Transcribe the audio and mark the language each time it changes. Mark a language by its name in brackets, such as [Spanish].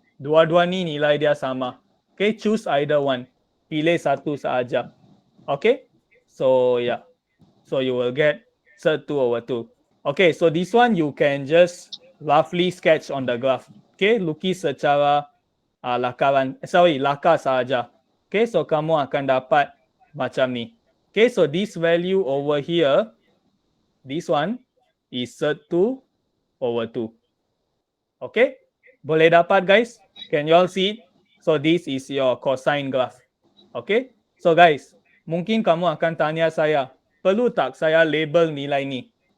[Malay] Dua-dua ni nilai dia sama. [English] Okay, choose either one. [Malay] Pilih satu sahaja. Okay, so yeah. [English] So you will get 2 over 2. Okay, so this one you can just roughly sketch on the graph. [Malay] Okay, lukis secara lakar sahaja. Okay, so kamu akan dapat macam ni. [English] Okay, so this value over here, this one is 2 over 2. Okay, [Malay] boleh dapat [English] guys? Can you all see it? So this is your cosine graph. [Malay] Okay, so guys, mungkin kamu akan tanya saya, perlu tak saya label nilai ni?